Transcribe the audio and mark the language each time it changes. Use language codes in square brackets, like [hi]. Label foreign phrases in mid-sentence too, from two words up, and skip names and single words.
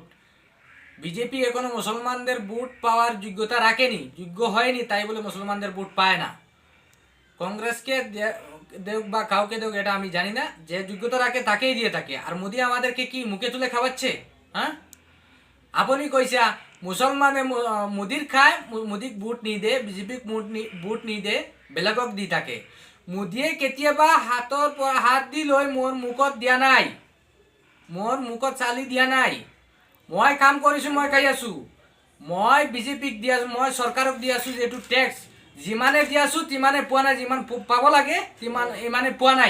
[bn] বিজেপি এখনো মুসলমানদের ভোট পাওয়ার যোগ্যতা রাখেনি, যোগ্য হয়নি, তাই বলে মুসলমানদের ভোট পায় না। কংগ্রেসকে দেখ বা কাউকে দেখ এটা আমি জানি না, যে যোগ্যতা রাখে তাকেই দিয়ে থাকে। আর মোদি আমাদেরকে কি মুখে তুলে খাওয়াচ্ছে? হ্যাঁ, আপনি কইসা মুসলমানে মোদির খায়, [as] মোদিক ভোট নি দে, বিজেপিক ভোট নি দে, বেলেগক দি থাকে। মোদিয়ে কেতিয়াবা হাত দি লৈ মোৰ মুখত দিয়া নাই, মোৰ মুখত চালি দিয়া নাই। মই কাম কৰিছোঁ, মই খাই আছোঁ। মই বিজেপিক দি আছোঁ, মই চৰকাৰক দি আছোঁ যিহেতু টেক্স যিমানে দি আছোঁ তিমানে পোৱা নাই, যিমান পাব লাগে ইমানে পোৱা নাই।